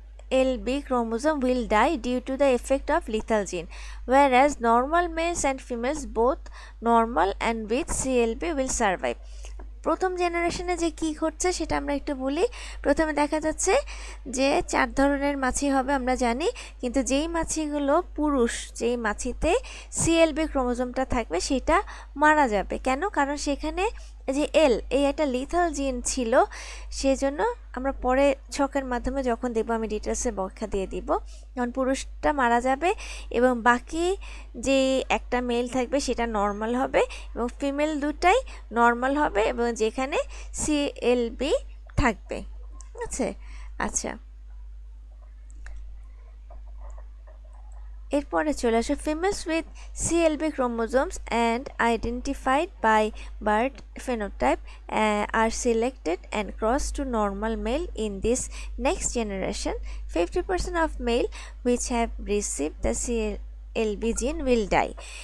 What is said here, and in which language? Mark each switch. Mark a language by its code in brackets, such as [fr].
[en] CLB chromosome will die due to the effect of lethal gene, whereas normal males and females, both normal and with CLB, will survive. [bn] প্রথম জেনারেশনে যে কি ঘটছে সেটা আমরা একটু বলি। প্রথমে দেখা যাচ্ছে যে 4 ধরনের মাছি হবে আমরা জানি, কিন্তু যেই মাছিগুলো পুরুষ, যেই মাছিতে সিএলবি ক্রোমোজোমটা থাকবে সেটা মারা যাবে। কেন? কারণ সেখানে যে এই একটা লিথাল জিন ছিল, সেজন্য আমরা পরে ছকের মাধ্যমে যখন দেখব আমি ডিটেলসে ব্যাখ্যা দিয়ে দিব। যখন পুরুষটা মারা যাবে এবং বাকি যে একটা মেল থাকবে সেটা নর্মাল হবে এবং ফিমেল দুটাই নর্মাল হবে এবং যেখানে সিএলবি থাকবে। ঠিক আছে? আচ্ছা, এরপরে চলে আসে [en] Females with CLB chromosomes and identified by barred phenotype are selected and crossed to normal male in this next generation. 50% of male which have received the CLB gene will die.